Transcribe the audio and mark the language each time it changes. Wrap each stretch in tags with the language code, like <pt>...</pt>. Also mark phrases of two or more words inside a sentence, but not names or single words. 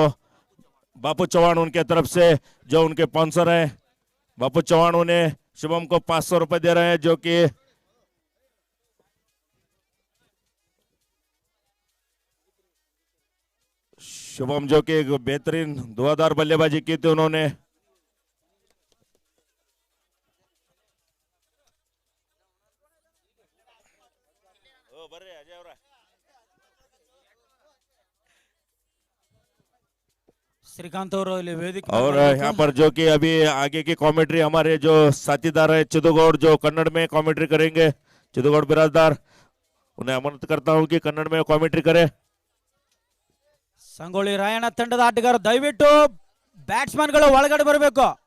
<hi>बापू चौहान उनके तरफ से जो उनके स्पॉन्सर हैं, बापू चौहान उन्हें शिवम को 500 रुपए दे रहे हैं, जो कि शुभम जो कि एक बेहतरीन धुआंधार बल्लेबाजी की थी उन्होंने।</hi> <kn>ಶ್ರೀಕಾಂತ್ ಅವರು ಇಲ್ಲಿ ವೇದಿಕೆ और ಮೇಲೆ</kn> <hi>यहाँ पर जो कि अभी आगे की कमेंट्री हमारे जो साथीदार है चिदुगौड़, जो कन्नड़ में कमेंट्री करेंगे, चिदुगौड़ बिराजदार, उन्हें आमंत्रित करता हूँ कि कन्नड़ में कमेंट्री करे।</hi> <kn>ಸಂಗೊಳ್ಳಿ ರಾಯಣ್ಣ ತಂಡದ ಆಟಗಾರರು ದಯವಿಟ್ಟು ಬ್ಯಾಟ್ಸ್ಮನ್ಗಳು ಒಳಗಡೆ ಬರಬೇಕು.</kn>